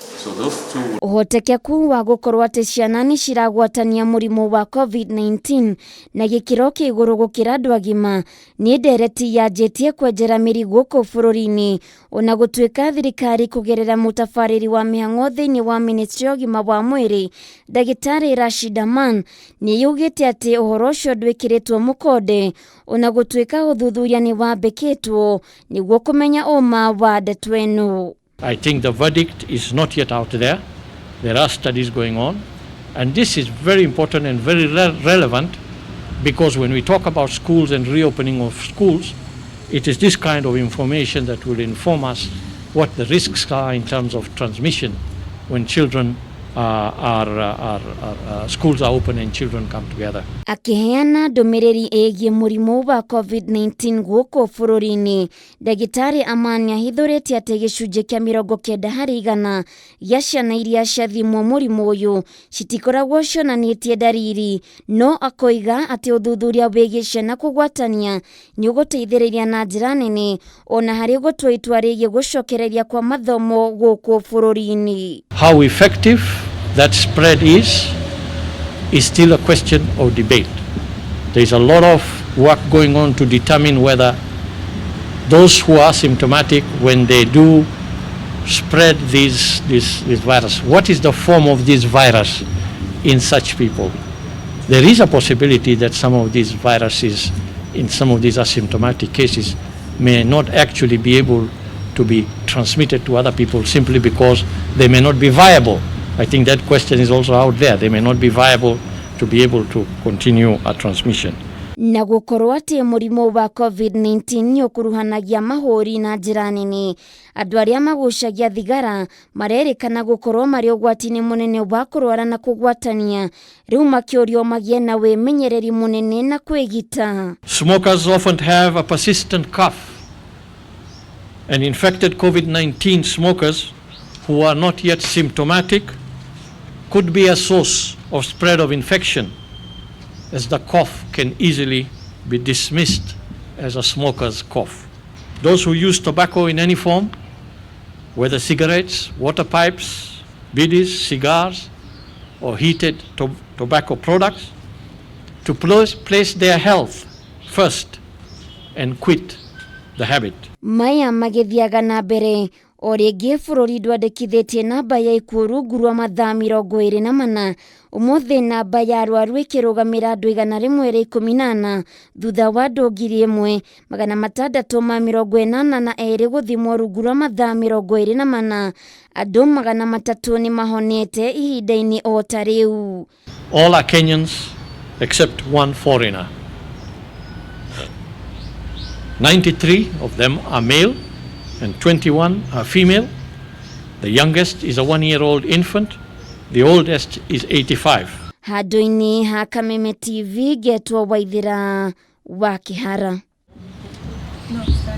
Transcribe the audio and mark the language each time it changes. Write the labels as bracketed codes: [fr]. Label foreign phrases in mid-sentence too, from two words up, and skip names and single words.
[en] So those two. [ki] Uhotekeku wa gukorwo ati ciana ni ciragwatania murimu wa Covid-19 na gikiro kiguru gukira andu agima ni ndereti yanjitie kwenjera mirigo ku bururi-ini ona gutwika thirikari kugerera mutafariri wa mihang'o thiini wa ministry ogima wa mwiri Dagitari Rashida Man ni yugite ati uhoro ucio ndwikiritwo mukonde ona gutwika uthuthuria ni wambikitwo niguo kumenya uma wa ndeto ino. [en] I think the verdict is not yet out there. There are studies going on, and this is very important and very relevant, because when we talk about schools and reopening of schools, it is this kind of information that will inform us what the risks are in terms of transmission when children schools are open and children come together. [ki] Akiheana ndumiriri egie murimu wa Covid-19 guku bururi-ini, Dagitari Amani ahithuritie ati gicunji kia 90 hari igana gia ciana iria ciathimwo murimu uyu citikoragwo cionanitie dariri, no akoiga ati uthuthuria wigie ciana kugwatania ni uguteithiriria na njira nene ona hari gutua itua rigie gucokereria kwa mathomo guku bururi-ini. [en] How effective that spread is still a question of debate. There is a lot of work going on to determine whether those who are symptomatic, when they do spread this virus, what is the form of this virus in such people? There is a possibility that some of these viruses in some of these asymptomatic cases may not actually be able to be transmitted to other people simply because they may not be viable. I think that question is also out there. They may not be viable to be able to continue a transmission. [ki] Na gukorwo ati murimu wa Covid-19 ni ukuruhanagia mahuri na njira nene, andu aria magucagia thigara marerikana gukorwo mari ugwati-ini munene wa kurwara na kugwatania, riu makiurio magie na wimenyereri munene na kwigita. [en] Smokers often have a persistent cough, and infected Covid-19 smokers who are not yet symptomatic could be a source of spread of infection, as the cough can easily be dismissed as a smoker's cough. Those who use tobacco in any form, whether cigarettes, water pipes, biddies, cigars, or heated tobacco products, to place their health first and quit the habit. [ki] Maya magithiaga na mbere o ringi bururi ndwandikithitie namba ya ikuũ rungu rwa mathaa 24 umuthi namba ya arwaru ikirugamira andu 114 thutha wa andu 1,682 guthimwo rungu rwa mathaa 24 andu 300 ni mahonete ihinda-ini o ta riu. [en] All are Kenyans except one foreigner. 93 of them are male and 21 are female. The youngest is a 1-year-old infant. The oldest is 85. [ki] Handu-ini ha Kameme TV getwo Waithira wa Kihara.